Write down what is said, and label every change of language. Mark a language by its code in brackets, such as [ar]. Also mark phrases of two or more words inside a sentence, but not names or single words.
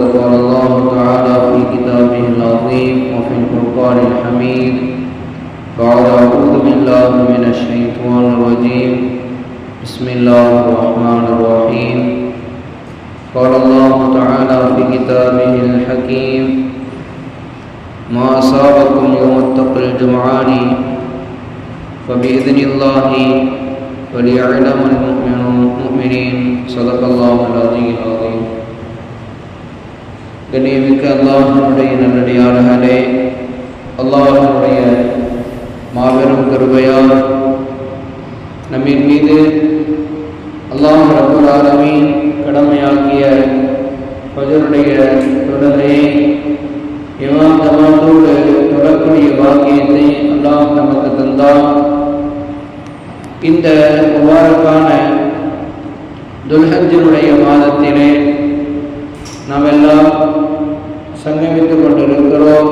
[ar] قال الله تعالى في كتابه العظيم وفي القرآن الحميد بعد أعوذ بالله من الشيطان الرجيم بسم الله الرحمن الرحيم قال الله تعالى في كتابه الحكيم ما أصابكم يوم التقى الجمعان فبإذن الله وليعلم المؤمنين صدق الله العظيم العظيم. [ta] கண்ணியமிக்க அல்லாஹ்வுடைய நல்லடியார்களே, அல்லாஹ்வுடைய மாபெரும் கிருபையால் நம்மின் மீது அல்லாஹ் [ar] رب العالمين [ta] கடமையாக்கிய ஃபஜ்ருடைய தொழுகையை இமாம் ஜமாத்தோடு தொழக்கூடிய பாக்கியத்தை அல்லாஹ் நமக்கு தந்தால் இந்த முபாரக்கான துல்ஹஜ்ஜினுடைய மாதத்திலே நாம் எல்லாம் சங்கமித்துக் கொண்டிருக்கிறோம்.